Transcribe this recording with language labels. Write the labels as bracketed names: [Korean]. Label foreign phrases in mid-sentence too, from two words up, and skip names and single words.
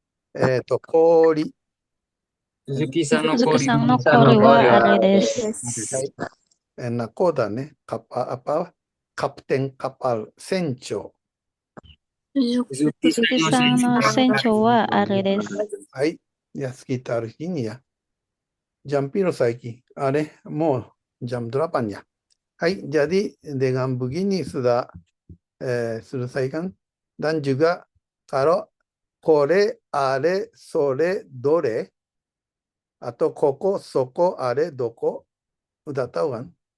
[Japanese] 氷。鈴木さんの鈴木さんの氷はあれです。はい。nakodaね。 [Indonesian] kapten kapal. [Japanese] 船長。鈴木さんの船長はあれです。 [Indonesian] はい。Ya sekitar ini ya. [Javanese] Jam piro saiki? [Indonesian] Mau jam 8 ya. Hai, jadi dengan begini sudah selesai kan? Dan juga kalau [Japanese] これ、あれ、それ、どれ, [Indonesian] atau [Japanese] ここ、そこ、あれ、どこ, [Indonesian] udah tahu kan?